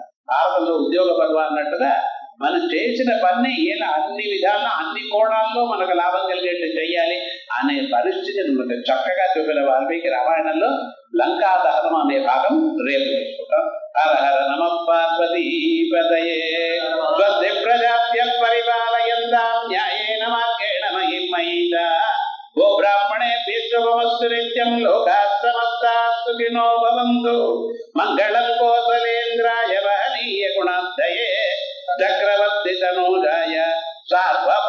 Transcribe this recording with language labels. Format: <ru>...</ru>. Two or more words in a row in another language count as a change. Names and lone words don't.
<te>భారతంలో ఉద్యోగ పర్వ అన్నట్టుగా మనం చేసిన పని ఇలా అన్ని విధాల్లో అన్ని కోణాల్లో మనకు లాభం కలిగేట్టు చెయ్యాలి అనే పరిస్థితిని మనకు చక్కగా చూపిన వాల్మీకి రామాయణంలో లంకా దహనం అనే భాగం రేపు చూసుకుంటాం.</te> <sa>హర హర నమ పార్వతీపతయే స్వస్తి ప్రజాభ్య పరిపాలయంతాం న్యాయేన మార్గేణ మహిమయిత గో బ్రాహ్మణేభ్యః శుభమస్తు నిత్యం లోకాః సమస్తాః సుఖినో భవంతు మంగళం కోసలేంద్రాయ వహనీయ గుణాబ్ధయే చక్రవర్తి తనూజాయ సార్థ</sa>